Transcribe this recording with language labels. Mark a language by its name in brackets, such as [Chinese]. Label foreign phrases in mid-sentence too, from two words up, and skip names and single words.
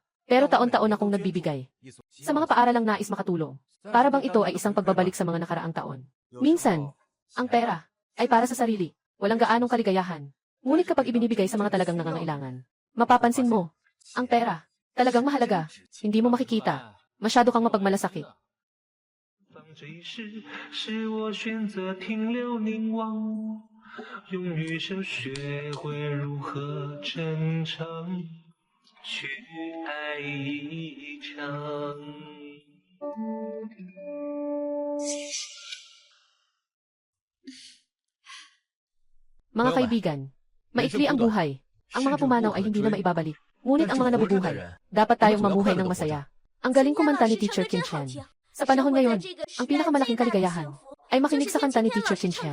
[Filipino] Pero taon-taon akong nagbibigay. Sa mga paaralang nais makatulong. Para bang ito ay isang pagbabalik sa mga nakaraang taon. Minsan, ang pera ay para sa sarili. Walang gaanong kaligayahan. Ngunit kapag ibinibigay sa mga talagang nangangailangan, mapapansin mo, ang pera, talagang mahalaga. Hindi mo makikita. Masyado kang mapagmalasakit. [Chinese] 放这时，是我选择停留凝望，用余生学会如何真诚去爱一场。 [Filipino] Mga kaibigan, maikli ang buhay. Ang mga pumanaw ay hindi na maibabalik. Ngunit ang mga nabubuhay, dapat tayong mamuhay ng masaya. Ang galing kumanta ni Teacher Qin Chen. Sa panahon ngayon, ang pinakamalaking kaligayahan ay makinig sa kanta ni Teacher Qin Chen.